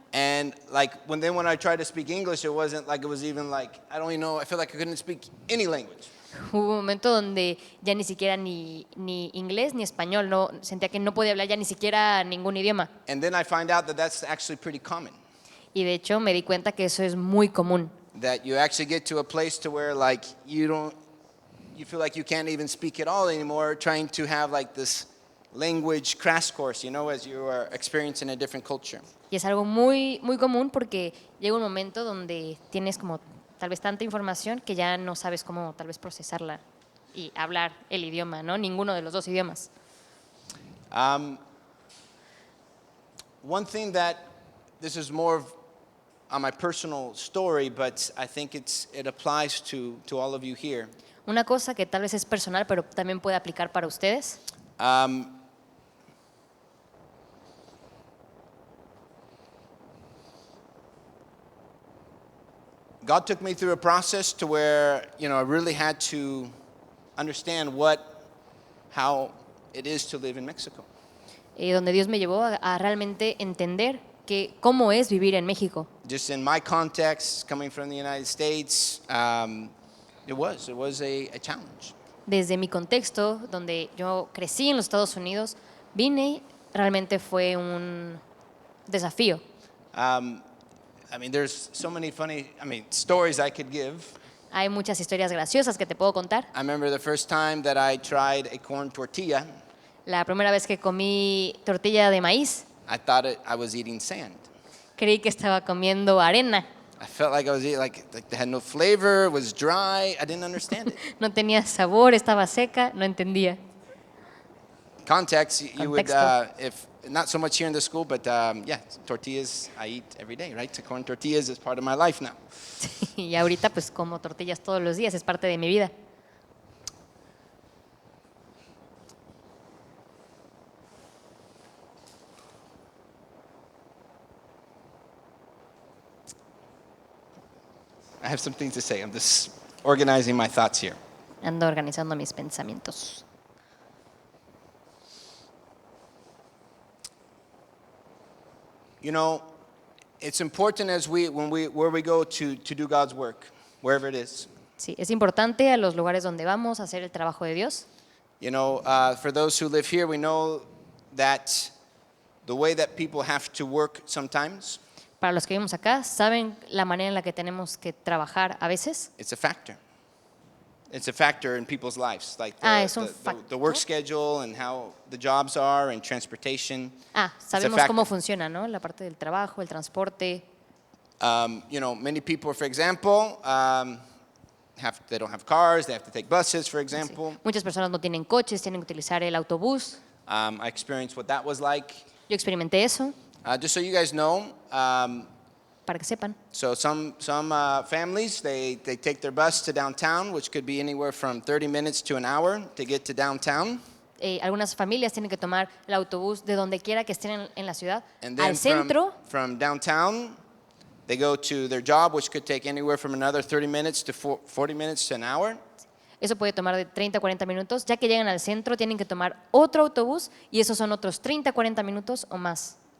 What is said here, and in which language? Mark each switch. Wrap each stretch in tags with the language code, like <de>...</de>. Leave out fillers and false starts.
<en>and like when I tried to speak English, it wasn't like it was even like, I don't even know, I feel like I couldn't speak any language.</en> <es>hubo un momento donde ya ni siquiera ni inglés ni español, no, sentía que no podía hablar ya ni siquiera ningún idioma.</es> <en>And then I find out that that's actually pretty common.</en> <es>Y de hecho me di cuenta que eso es muy común.</es> <en>That you actually get to a place to where like you feel like you can't even speak at all anymore, trying to have like this language crash course, as you are experiencing a different culture.</en> <es>Y es algo muy, muy común porque llega un momento donde tienes como tal vez tanta información que ya no sabes cómo tal vez procesarla y hablar el idioma, ¿no? Ninguno de los dos idiomas.</es> <en>One thing that this is more of on my personal story, but I think it applies to all of you here.</en> <es>Una cosa que tal vez es personal, pero también puede aplicar para ustedes.</es> <en>God took me through a process to where, I really had to understand how it is to live in Mexico.</en> <es>Donde Dios me llevó a realmente entender cómo es vivir en México.</es> <en>Just in my context, coming from the United States, it was a challenge.</en> <es>Desde mi contexto, donde yo crecí en los Estados Unidos, vine, realmente fue un desafío.</es> <en>There's so many funny, stories I could give.</en> <es>Hay muchas historias graciosas que te puedo contar.</es> <en>I remember the first time that I tried a corn tortilla,</en> <es>La primera vez que comí tortilla de maíz,</es> <en>I thought I was eating sand.</en> <es>Creí que estaba comiendo arena.</es> <en>I felt like I was eating, like they had no flavor, it was dry. I didn't understand it.</en> <es>No tenía sabor, estaba seca, no entendía.</es> <en>Context, you would,</en> <es>Contexto.</es> <en>if not so much here in the school, but yeah, tortillas I eat every day, right? So corn tortillas is part of my life now.</en> <es>Y ahorita pues como tortillas todos los días, es parte de mi vida.</es> <en>I have some things to say. I'm just organizing my thoughts here.</en> <es>Ando organizando mis pensamientos.</es> <en>You know, it's important as where we go to do God's work, wherever it is.</en> <es>Sí, es importante a los lugares donde vamos a hacer el trabajo de Dios.</es> <en>You know, for those who live here, we know that the way that people have to work sometimes,</en> <es>Para los que vivimos acá, ¿saben la manera en la que tenemos que trabajar a veces?</es> <en>it's a factor. It's a factor in people's lives, like</en> <es>Es un</es> <en>the work</en> <es>factor.</es> <en>schedule and how the jobs are and transportation.</en> <es>Sabemos</es> <en>factor.</en> <es>cómo funciona, ¿no? La parte del trabajo, el transporte.</es> <en>You know, many people, for example, they don't have cars. They have to take buses, for example.</en> <es>Muchas personas no tienen coches, tienen que utilizar el autobús.</es> <en>I experienced what that was like.</en> <es>Yo experimenté eso,</es> <en>Just so you guys know,</en> <es>para que sepan.</es> <en>so some families, they take their bus to downtown, which could be anywhere from 30 minutes to an hour to get to downtown.</en> <es>Algunas familias tienen que tomar el autobús de donde quiera que estén en la ciudad</es> <en>And</en> <es>al</es> <en>then</en> <es>centro.</es> <en>from downtown, they go to their job, which could take anywhere from another 30 minutes to 40 minutes to an hour.</en> <es>Eso puede tomar de 30 a 40 minutos. Ya que llegan al centro, tienen que tomar otro autobús y esos son otros 30 a 40 minutos o más.</es>